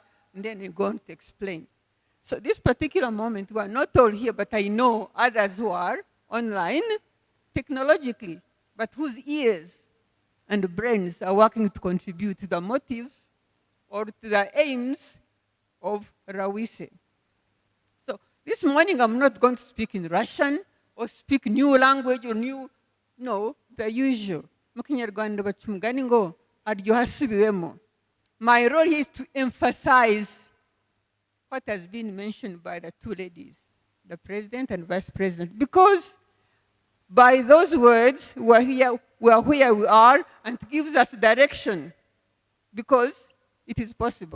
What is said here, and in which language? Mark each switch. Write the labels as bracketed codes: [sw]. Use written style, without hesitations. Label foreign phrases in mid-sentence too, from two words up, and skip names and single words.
[en] And then you go on to explain. So this particular moment, we are not all here, but I know others who are online technologically, but whose ears and brains are working to contribute to the motives or to the aims of RAWISE. So this morning, I'm not going to speak in Russian or speak new language or no, the usual. [rw] Mu Kinyarwanda baca umugani ngo aryohasubiwemo. [en] My role here is to emphasize what has been mentioned by the two ladies, the president and vice president, because by those words, we are where we are, and it gives us direction, because it is possible.